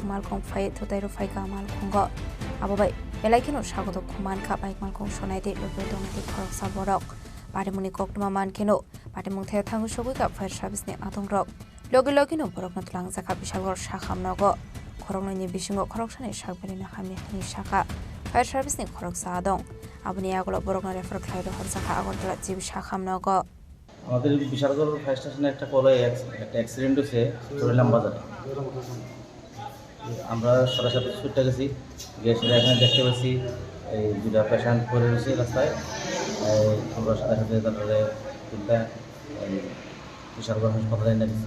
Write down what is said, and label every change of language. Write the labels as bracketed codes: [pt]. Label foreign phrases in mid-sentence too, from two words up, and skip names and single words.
[trp] malkhong phai thutairo phaika malkhongo ababai elaikeno sagodo khuman kha baik malkhong sonaide lugoi tongmani khoroksa borok parimuni koktuma mankeno patimung the thangu sogoi ka [en] fire service [trp] ni atongrok Logi logi no borokno tlangzaka bishalgor shakhamnogo khoroknoni bisingo khoroksani shakbani hamni hani shaka [en] fire service [trp] ni khoroksa adong abuni agolo borokno refer khlairo horsaka agortala jibi shakhamnogo [bn] আমাদের বিশালগড় [en] fire station [bn] একটা কলে একটা অ্যাক্সিডেন্ট হয়েছে চরিলাম বাজারে আমরা সরাসরি ছুটে গেছি গিয়ে সেটা এখানে দেখতে পাচ্ছি এই দুটা পেশেন্ট পড়ে রয়েছে রাস্তায় আমরা সাথে সাথে তারপরে তুলতে বিশালগড় হাসপাতালে এনে দিচ্ছি